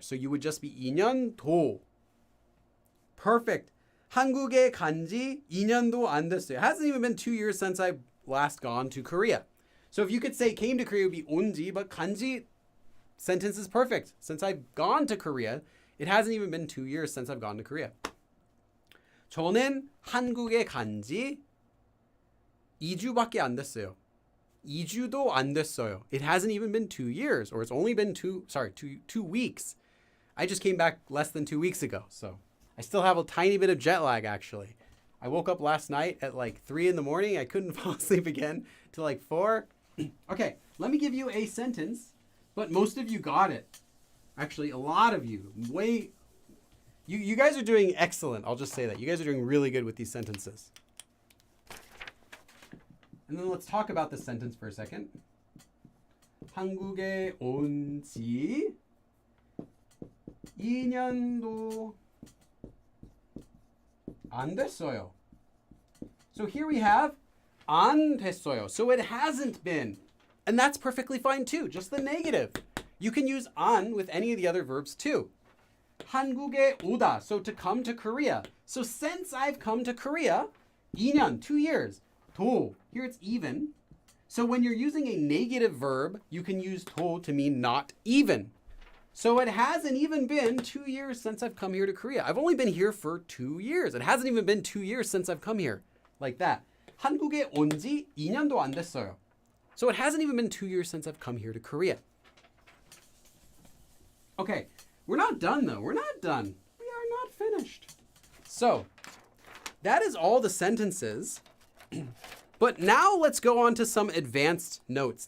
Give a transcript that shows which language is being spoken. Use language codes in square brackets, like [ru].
[en] So you would just be 인연 도. Perfect. [ko] 한국에 간지 2년도 안 됐어요. [en] It hasn't even been 2 years since I've last gone to Korea. So if you could say came to Korea, it would be 온지, but 간지 sentence is perfect. Since I've gone to Korea, it hasn't even been 2 years since I've gone to Korea. [ko] 저는 한국에 간지 2주밖에 안 됐어요. 2주도 안 됐어요. [en] It hasn't even been 2 years, or it's only been two weeks. I just came back less than 2 weeks ago, so I still have a tiny bit of jet lag, actually. I woke up last night at like 3 in the morning. I couldn't fall asleep again till like 4. Okay, let me give you a sentence, but most of you got it. Actually, a lot of you. You guys are doing excellent. I'll just say that. You guys are doing really good with these sentences. And then let's talk about this sentence for a second. [ko] 한국에 온 지 2년도 안 됐어요. [en] So here we have [ko] 안 됐어요. [en] So it hasn't been. And that's perfectly fine too. Just the negative. You can use 안 with any of the other verbs too. [ko] 한국에 오다. [en] So to come to Korea. So since I've come to Korea, 2년, 2 years. 도. Here it's even. So when you're using a negative verb, you can use 도 to mean not even. So it hasn't even been 2 years since I've come here to Korea. I've only been here for 2 years. It hasn't even been 2 years since I've come here. Like that. [ko] 한국에 온 지 2년도 안 됐어요. [en] So it hasn't even been 2 years since I've come here to Korea. Okay, we're not done though. We're not done. We are not finished. So that is all the sentences. But now let's go on to some advanced notes.